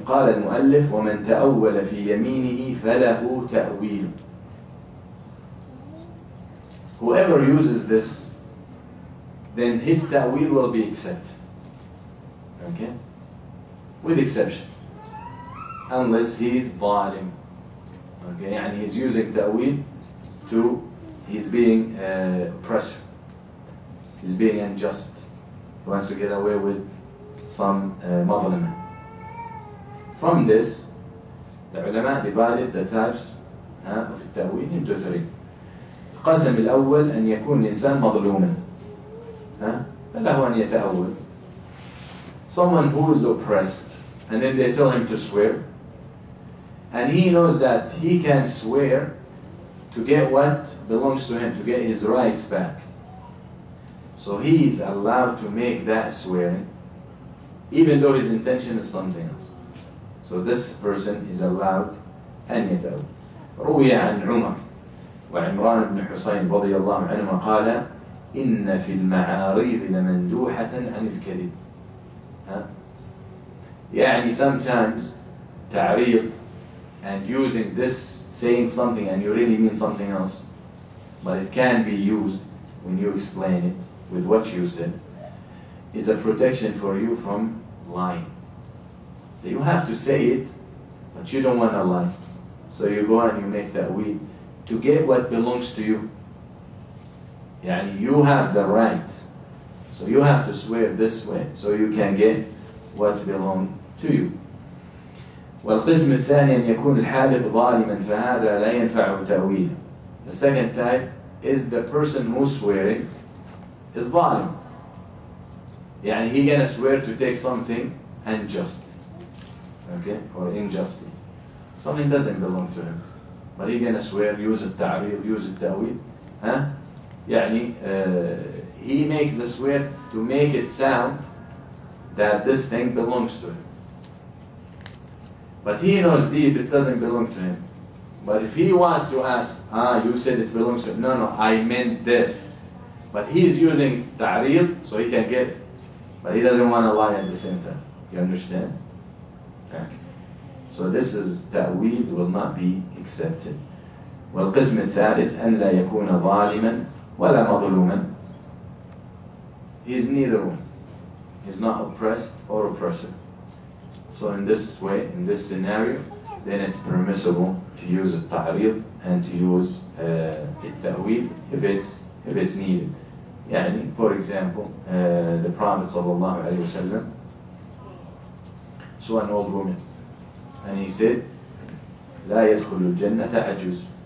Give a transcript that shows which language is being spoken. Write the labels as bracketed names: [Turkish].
[Arabic] قال المؤلف ومن تأول في يمينه فله تأويل. [English] Whoever uses this, then his ta'wil will be accepted. Okay? With exception. Unless he is ظالم. Okay? And he's using ta'wil to, he's being oppressive. He's being unjust. He wants to get away with some مظلمة. From this, the ulama divided the types of التأويل into three. [Arabic] القسم الأول أن يكون الإنسان مظلوما. فله أن يتأول. [English] Someone who is oppressed, and then they tell him to swear, and he knows that he can swear to get what belongs to him, to get his rights back. So he is allowed to make that swearing, even though his intention is something else. So this person is allowed [Arabic] أن يتأول. روي عن عمر وعمران بن حسين رضي الله عنهما قال إن في المعاريض لمندوحة عن الكذب. يعني [English] sometimes تعريض and using this, saying something and you really mean something else, but it can be used when you explain it with what you said, is a protection for you from lying. You have to say it, but you don't want to lie. So you go and you make ta'wil to get what belongs to you. Yani you have the right. So you have to swear this way so you can get what belong to you. [Arabic] والقسم الثاني أن يكون الحالف ظالما فهذا لا ينفعه تأويل. [English] The second type is the person who's swearing is ظالم. [Arabic] يعني [English] he gonna swear to take something unjustly, okay, or unjustly. Something doesn't belong to him, but he gonna swear, use التعريض, use التأويل. [Arabic] يعني [English] he makes the swear to make it sound that this thing belongs to him. But he knows deep it doesn't belong to him. But if he wants to ask, you said it belongs to him. No, I meant this. But he's using ta'reel so he can get it. But he doesn't want to lie at the same time. You understand? Okay. So this is ta'weel will not be accepted. [Arabic] والقسم الثالث أن لا يكون ظالما ولا مظلوما. [English] He's neither one. He's not oppressed or oppressor. So in this way, in this scenario, then it's permissible to use a ta'reel and to use التأويل if it's needed. [Arabic] يعني, [English] for example, the Prophet sallallahu alaihi wasallam saw an old woman, and he said, [Arabic] لا يدخل الجنة عجوز.